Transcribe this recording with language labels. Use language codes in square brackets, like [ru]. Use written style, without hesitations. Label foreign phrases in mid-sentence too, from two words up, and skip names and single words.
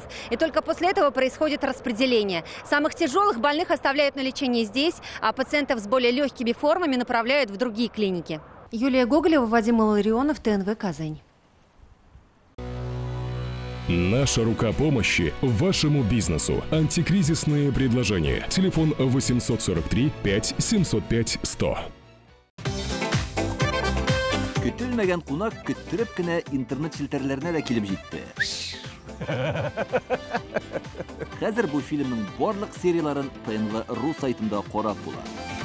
[ru] И только после этого происходит распределение. Самых тяжелых больных оставляют на лечение здесь, а пациентов с более легкими формами направляют в другие клиники. Юлия Гоголева, Вадим Илларионов, ТНВ «Казань». Наша рука помощи вашему бизнесу. Антикризисные предложения. Телефон 843 5 705 100. [tt] Көтелмәгән кунак көттөреп кенә интернет челтәрләренә дә килеп җитте. Хәзер бу фильмның барлык серияларын ТНВ.ру сайтында карап була.